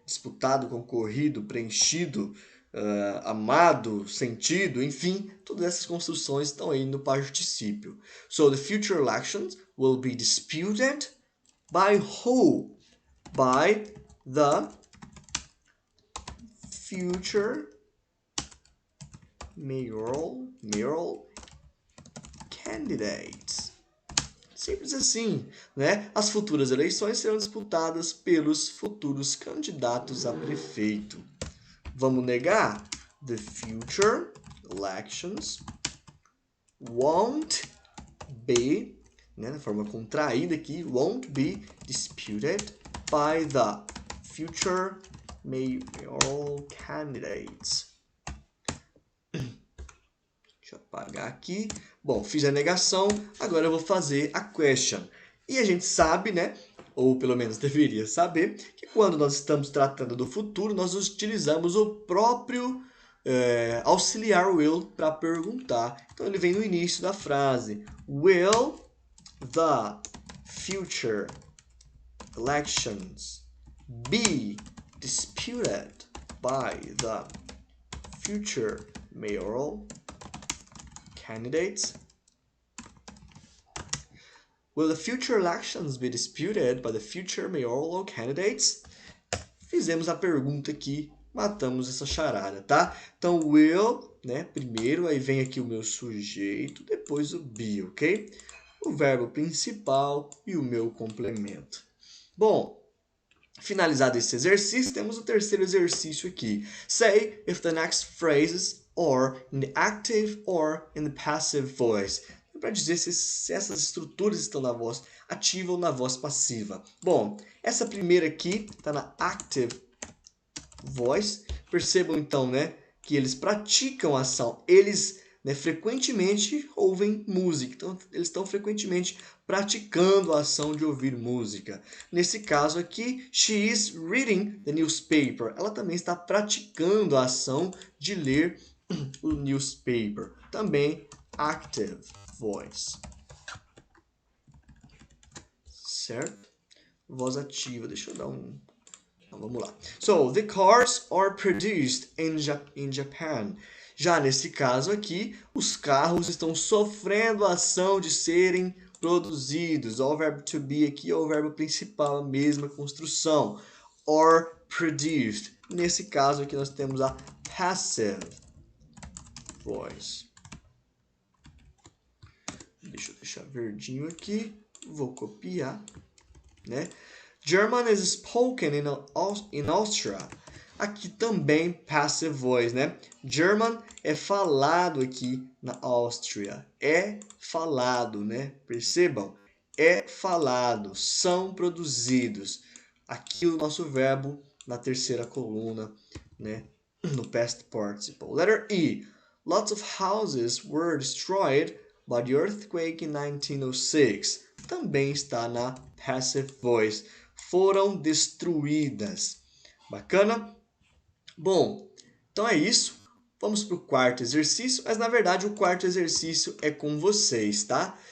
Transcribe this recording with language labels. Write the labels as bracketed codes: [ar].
[pt] Disputado, concorrido, preenchido, amado, sentido, enfim, todas essas construções estão aí no particípio. [en] So the future elections will be disputed by who? By the future mayoral candidates. [pt] Simples assim, né? As futuras eleições serão disputadas pelos futuros candidatos a prefeito. Vamos negar? [en] The future elections won't be, [pt] né, na forma contraída aqui, [en] won't be disputed by the future mayoral candidates. [pt] Deixa eu apagar aqui. Bom, fiz a negação, agora eu vou fazer a question. E a gente sabe, né, ou pelo menos deveria saber, que quando nós estamos tratando do futuro, nós utilizamos o próprio auxiliar will para perguntar. Então ele vem no início da frase. [en] Will the future elections be disputed by the future mayoral candidates? Will the future elections be disputed by the future mayoral candidates? [pt] Fizemos a pergunta aqui, matamos essa charada, tá? Então, will, né, primeiro, aí vem aqui o meu sujeito, depois o be, ok? O verbo principal e o meu complemento. Bom, finalizado esse exercício, temos o terceiro exercício aqui. [en] Say if the next phrases are in the active or in the passive voice. [pt] Para dizer se essas estruturas estão na voz ativa ou na voz passiva. Bom, essa primeira aqui está na active voice. Percebam então, né, que eles praticam a ação. Eles, né, frequentemente ouvem música. Então, eles estão frequentemente praticando a ação de ouvir música. Nesse caso aqui, [en] she is reading the newspaper. [pt] Ela também está praticando a ação de ler o newspaper. Também active voice. Certo? Voz ativa. Deixa eu dar um... Então, vamos lá. [en] So, the cars are produced in Japan. [pt] Já nesse caso aqui, os carros estão sofrendo a ação de serem produzidos. Olha o verbo to be aqui, é o verbo principal, a mesma construção. [en] Or produced. [pt] Nesse caso aqui nós temos a passive voice. Deixa eu deixar verdinho aqui. Vou copiar, né? [en] German is spoken in Austria. [pt] Aqui também passive voice, né? German é falado aqui na Áustria. É falado, né? Percebam? É falado. São produzidos. Aqui o nosso verbo na terceira coluna, né? [en] No past participle. Letter E. Lots of houses were destroyed by the earthquake in 1906. [pt] Também está na passive voice. Foram destruídas. Bacana? Bom, então é isso. Vamos para o quarto exercício, mas na verdade o quarto exercício é com vocês, tá?